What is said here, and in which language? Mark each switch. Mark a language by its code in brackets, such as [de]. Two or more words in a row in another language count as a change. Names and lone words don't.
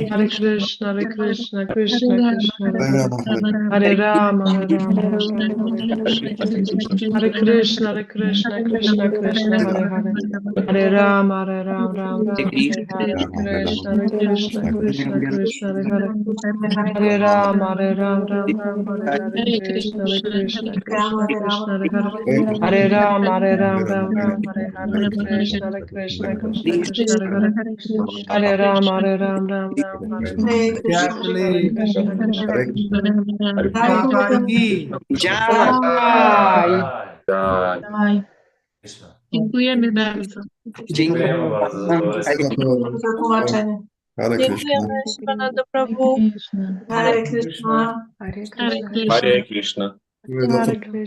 [sa] Hare Krishna, Krishna, Krishna, Hare Ram, Ram, Hare Krishna, Krishna, Krishna, Hare Hare Hare Ram, Ram, Hare Krishna, Krishna, Krishna, Hare Hare Hare Ram, Hare Krishna, Krishna, Krishna, Hare Hare Hare Ram, Hare Krishna, Krishna, Krishna, Hare Hare Hare Ram, Hare Jacqueline, Krishna, Krishna, [hi] Prabhupada ki. Jai. [pl] Dziękujemy bardzo. Dziękujemy bardzo za to. za tłumaczenie. Dziękujemy Śrimad Prabhu. [sa] Hare Krishna. Hare Hare Krishna. Krishna. Hare Krishna. Hare Krishna.